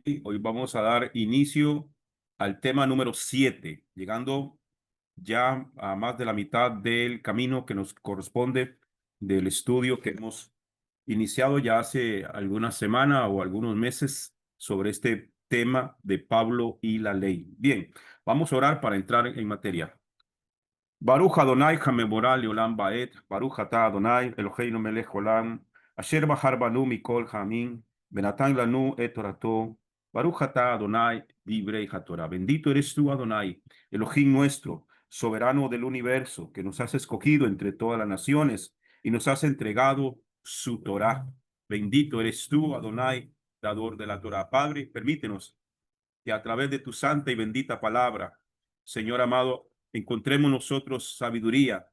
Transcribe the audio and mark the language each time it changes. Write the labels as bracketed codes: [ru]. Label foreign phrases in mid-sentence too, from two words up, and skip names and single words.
[es] Hoy vamos a dar inicio al tema número 7, llegando ya a más de la mitad del camino que nos corresponde del estudio que hemos iniciado ya hace alguna semana o algunos meses sobre este tema de Pablo y la ley. Bien, vamos a orar para entrar en materia. [he] ברוך אדוני המבורך לעולם ועד, ברוך אתה אדוני אלוהינו מלך עולם, אשר בחר בנו מכל העמים, ונתן לנו את תורתו, ברוך אתה אדוני דברי התורה. [es] Bendito eres tú, Adonai, Elohim nuestro, soberano del universo, que nos has escogido entre todas las naciones y nos has entregado su Torah. Bendito eres tú, Adonai, dador de la Torah. Padre, permítenos que a través de tu santa y bendita palabra, Señor amado, encontremos nosotros sabiduría.